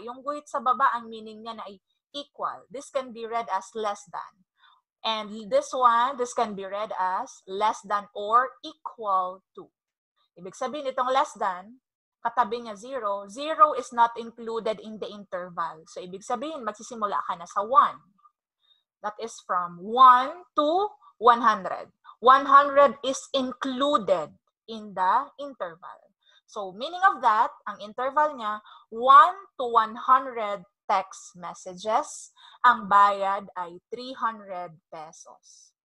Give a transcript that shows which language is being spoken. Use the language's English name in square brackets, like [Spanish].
[Filipino] Yung guhit sa baba, ang meaning niya na ay equal. [English] This can be read as less than. And this can be read as less than or equal to. [Filipino] Ibig sabihin, itong less than, katabi niya 0. [English] 0 is not included in the interval. [Filipino] So, ibig sabihin, magsisimula ka na sa 1. [English] That is from 1 to 100. 100 is included in the interval. So, meaning of that, [Filipino] ang interval niya, [English] 1 to 100 text messages. [Filipino] Ang bayad ay 300 pesos.